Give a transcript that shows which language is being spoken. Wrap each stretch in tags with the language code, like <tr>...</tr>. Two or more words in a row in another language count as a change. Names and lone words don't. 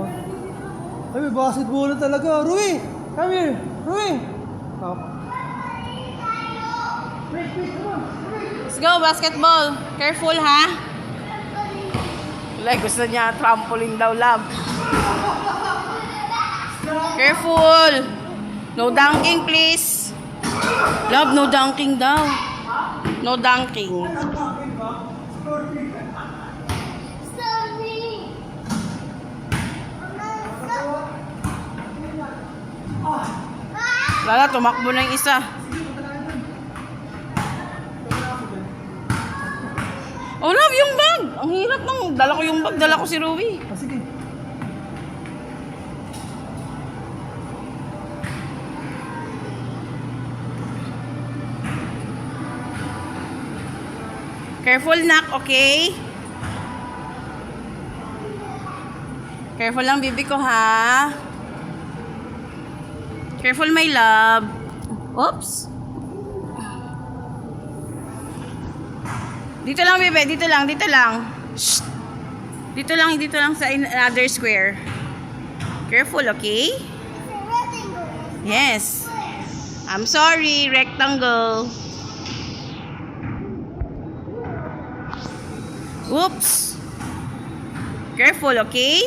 <tl>Ay, may basketball na talaga.</tl> <en>Rui, come here. Rui. Stop. Wait, come on. Let's go, basketball. Careful, ha? Like,</en> <tl>gusto niya trampoline daw,</tl> <en>love. Careful. No dunking, please. Love, no dunking daw. No dunking. Sorry.</en> <tl>Lala, tumakbo na yung isa. Oh, love, yung bag. Ang hirap nang dala ko yung bag. Dala ko si Rui. Ah, sige.</tl> <en>Careful, nak, okay?</en> <tl>Careful lang, bibi ko, ha?</tl> <en>Careful, my love. Oops.</en> <tl>Dito lang, bibi. Dito lang, dito lang. Shh. Dito lang sa</tl> <en>another square.</en> <tl>Careful, okay?</tl> <en>Yes. I'm sorry, rectangle. Oops. Careful, okay?</en>